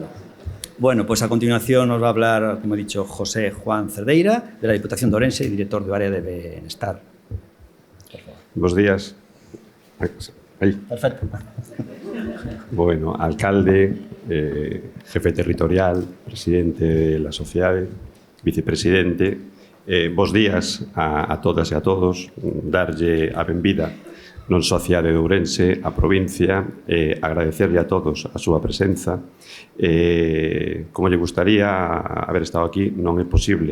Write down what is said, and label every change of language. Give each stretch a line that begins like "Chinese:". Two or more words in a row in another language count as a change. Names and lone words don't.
Spanish: Bueno, pues a continuación nos va a hablar, como he dicho, José Juan Cerdeira, de la Diputación de Ourense y director de Área de Bienestar. Buenos días. Ahí. Perfecto.
Galician: Bueno, alcalde,
Spanish: jefe territorial,
Galician: presidente de la sociedade, vicepresidente, bos días a todas e a todos, darlle a benvida non só a cidade de Ourense, a provincia, agradecerlle a todos a súa presenza. Como lle gustaría haber estado aquí, non é posible.